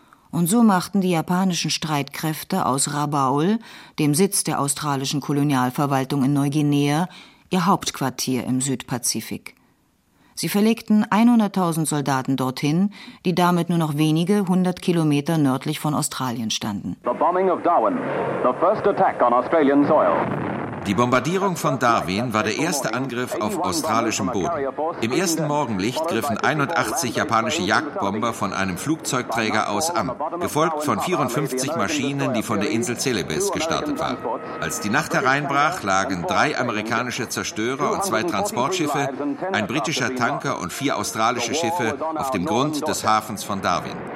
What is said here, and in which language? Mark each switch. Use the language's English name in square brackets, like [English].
[German] Und so machten die japanischen Streitkräfte aus Rabaul, dem Sitz der australischen Kolonialverwaltung in Neuguinea, ihr Hauptquartier im Südpazifik. Sie verlegten 100.000 Soldaten dorthin, die damit nur noch wenige 100 Kilometer nördlich von Australien standen. [English] The bombing of Darwin, the first attack on Australian soil. [German] Die Bombardierung von Darwin war der erste Angriff auf australischem Boden. Im ersten Morgenlicht griffen 81 japanische Jagdbomber von einem Flugzeugträger aus an, gefolgt von 54 Maschinen, die von der Insel Celebes gestartet waren. Als die Nacht hereinbrach, lagen 3 amerikanische Zerstörer und 2 Transportschiffe, ein britischer Tanker und 4 australische Schiffe auf dem Grund des Hafens von Darwin.